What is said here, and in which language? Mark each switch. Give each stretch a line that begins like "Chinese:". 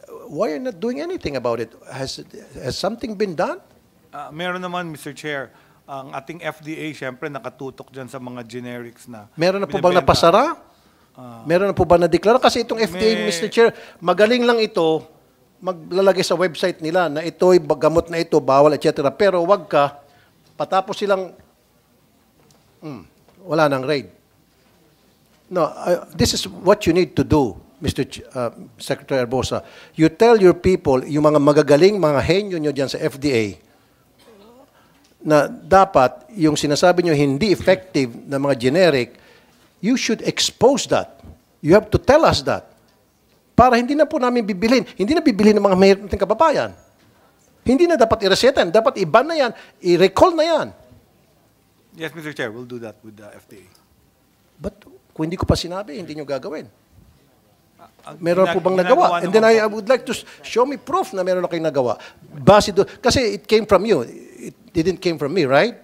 English: Why are you not doing anything about it? Has something been done?
Filipino: Meron naman, Mr. Chair. Ang ating FDA, syempre, nakatutok dyan sa mga generics na meron na po bang napasara? Meron na po ba na-declare? Kasi itong FDA, Mr. Chair, magaling lang ito, maglalagay sa website nila na ito'y gamot na ito, bawal, etc. Pero wag ka, patapos silang, wala nang raid.
English: No, this is what you need to do, Mr.
Filipino: Secretary Herbosa.
English: You tell your people,
Filipino: yung mga magagaling, mga henyo nyo dyan sa FDA, na dapat yung sinasabi nyo hindi effective na mga generic,
English: you should expose that. You have to tell us that.
Filipino: Para hindi na po namin bibilhin. Hindi na bibilhin ng mga mahirap nating kababayan. Hindi na dapat i-reseta. Dapat i-ban na yan. I-recall na yan.
English: Yes, Mr. Chair, we'll do that with the FDA.
Filipino: But Kung hindi ko pa sinabi, hindi nyo gagawin. Meron Meron po bang nagawa?
English: And then I would like to show me proof
Filipino: na meron na kayong nagawa.
English: Base do, kasi it came from you. It didn't came from me, right?